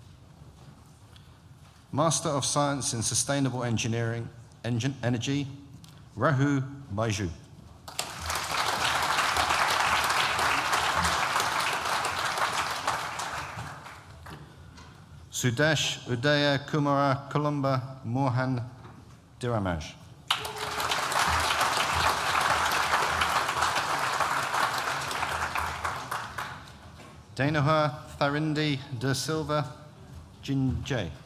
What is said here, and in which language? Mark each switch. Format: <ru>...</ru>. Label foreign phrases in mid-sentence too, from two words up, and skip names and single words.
<en>Master of Science in Sustainable Engineering, Energy, Rahu Baiju. Sudesh Udaya Kumara Columba Mohan Diramaj. Danoha Tharindi de Silva Jinjay.</en>